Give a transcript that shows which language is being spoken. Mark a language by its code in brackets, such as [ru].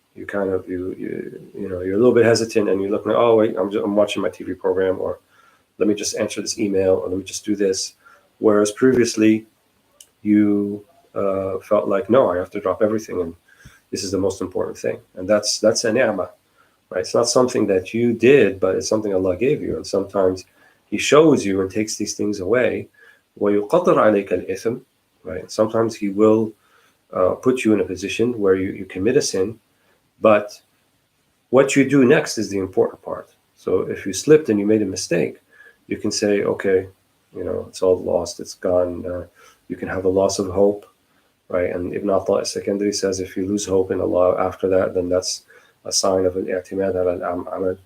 [en] You kind of, you're a little bit hesitant, and you're looking, oh wait, I'm watching my TV program, or let me just answer this email, or let me just do this. Whereas previously, you felt like, no, I have to drop everything, and this is the most important thing. And that's a ni'mah, right? It's not something that you did, but it's something Allah gave you. And sometimes He shows you and takes these things away. [ar] وَيُقَدَّرْ عَلَيْكَ الْإِثْمِ, [en] right? Sometimes He will put you in a position where you commit a sin, but what you do next is the important part. So if you slipped and you made a mistake, you can say, okay, it's all lost, it's gone. You can have a loss of hope, right? And Ibn Atha Secondary says if you lose hope in Allah after that, then that's a sign of an i'timad al-amal.